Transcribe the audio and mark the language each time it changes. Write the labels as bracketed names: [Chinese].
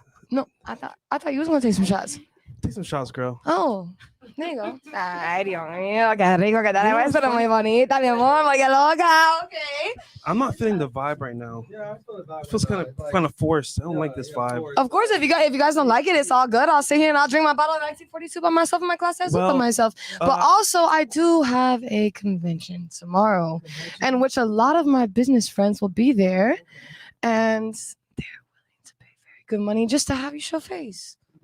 [English] No, I thought you was gonna take some shots. Take some shots, girl. Oh, there you go. [Spanish] Ay, Dios mío, qué rico que te ves, pero muy bonita, mi amor, muy loca. [English] Okay. I'm not feeling the vibe right now. Yeah, I feel the vibe. It feels kind of forced. I don't like this vibe. Of course, if you guys don't like it, it's all good. I'll sit here and I'll drink my bottle of 1942 by myself in my class by myself. But also, I do have a convention tomorrow, in which a lot of my business friends will be there, and they're willing to pay very good money just to have you show face.